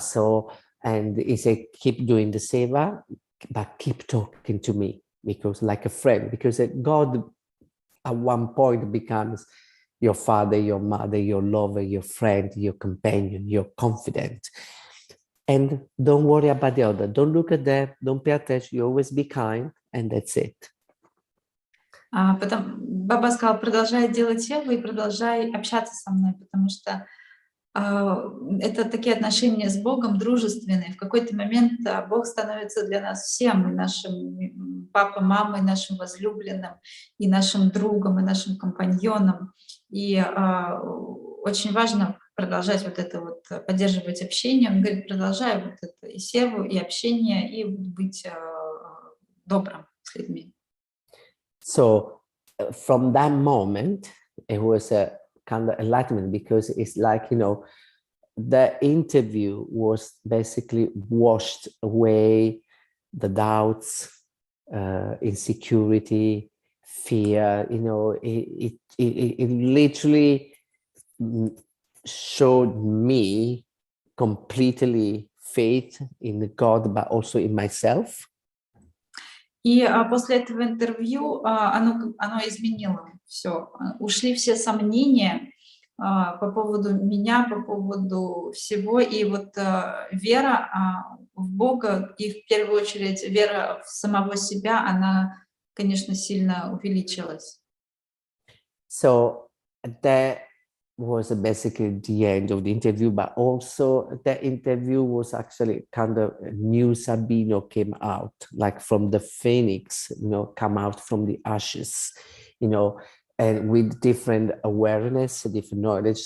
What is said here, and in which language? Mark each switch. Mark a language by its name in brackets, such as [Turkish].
[English] So, and he said, keep doing the seva, but keep talking to me, because like a friend, because God at one point becomes your father, your mother, your lover, your friend, your companion, your confidant. And don't worry about the other. Don't look at them. Don't pay attention. You always be kind, and that's it. [Russian] Потом Баба сказал, продолжай делать севу и продолжай общаться со мной, потому что это такие отношения с Богом дружественные. В какой-то момент Бог становится для нас всем, и нашим папой, мамой, нашим возлюбленным, и нашим другом, и нашим компаньоном. И очень важно продолжать вот это вот, поддерживать общение. Он говорит, продолжай вот это и севу, и общение, и быть добрым с людьми. [English] So from that moment, it was a kind of enlightenment, because it's like, you know, the interview was basically washed away the doubts, insecurity, fear, you know, it literally showed me completely faith in God, but also in myself. [Russian] И после этого интервью оно изменило все. Ушли все сомнения по поводу меня, по поводу всего. И вот вера в Бога и в первую очередь вера в самого себя, она, конечно, сильно увеличилась. [English] So that was basically the end of the interview, but also the interview was actually kind of a new Sabino came out, like from the phoenix, you know, come out from the ashes, you know, and with different awareness, different knowledge.